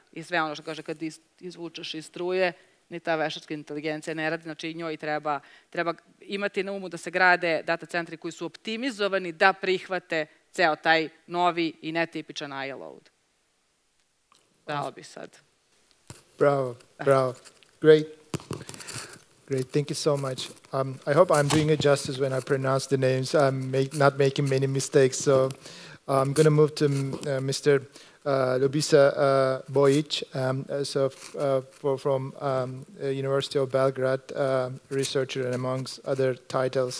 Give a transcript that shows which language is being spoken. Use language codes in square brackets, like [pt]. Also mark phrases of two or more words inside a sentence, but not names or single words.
[sr] I sve ono što kaže kad izvučeš iz struje, ni ta veštačka inteligencija ne radi, znači i njoj treba imati na umu da se grade data centri koji su optimizovani da prihvate ceo taj novi i netipičan [en] AI load. [sr] Dao bi sad. Bravo, bravo. [en] Great. Great, thank you so much. I hope I'm doing it justice when I pronounce the names. I'm not making many mistakes, so I'm going to move to Mr. Ljubiša Bojić, from University of Belgrade, researcher and amongst other titles.